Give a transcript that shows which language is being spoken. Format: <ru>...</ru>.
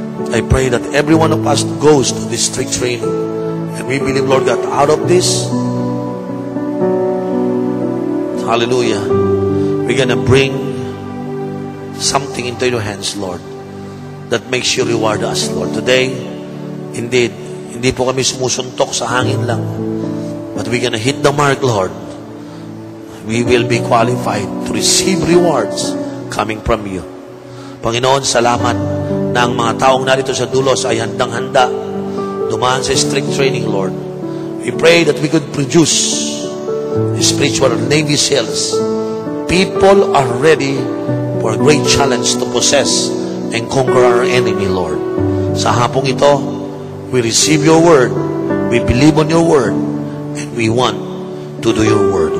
<en>I pray that every one of us goes to this strict training. And we believe, Lord, that out of this, hallelujah, we're gonna bring something into your hands, Lord, that makes you reward us, Lord. Today, indeed,</en> <tl>hindi po kami sumusuntok sa hangin lang,</tl> <en>but we're gonna hit the mark, Lord. We will be qualified to receive rewards coming from you.</en> <tl>Panginoon, salamat na ang mga taong narito sa dulos ay handang-handa dumaan sa strict training, Lord.</tl> <en>We pray that we could produce spiritual Navy SEALs. People are ready for a great challenge to possess and conquer our enemy, Lord.</en> <tl>Sa hapong ito,</tl> <en>we receive your word, we believe on your word, and we want to do your word.</en>